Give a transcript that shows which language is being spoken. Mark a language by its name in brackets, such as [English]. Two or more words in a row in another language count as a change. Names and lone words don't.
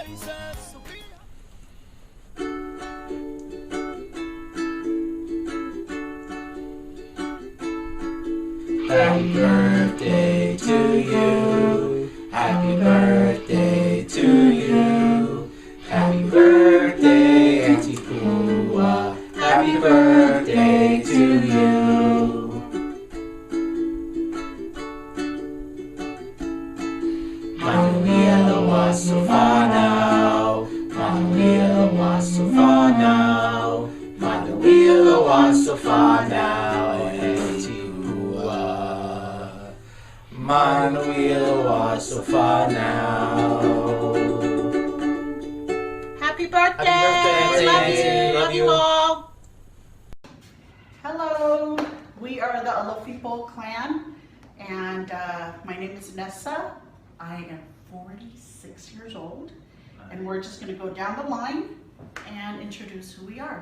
[English] Happy birthday to you. Happy birthday to you. Happy birthday, Auntie Pua. Happy birthday to you. [Samoan] Manuia loa sofanau. Manuia loa sofanau. Manuia loa sofanau. Auntie Pua. Manuia loa sofanau. [English] Happy birthday! Happy birthday, Love you all! Hello, we are the Alofipo clan, and my name is Nessa. I am 46 years old, and we're just going to go down the line and introduce who we are.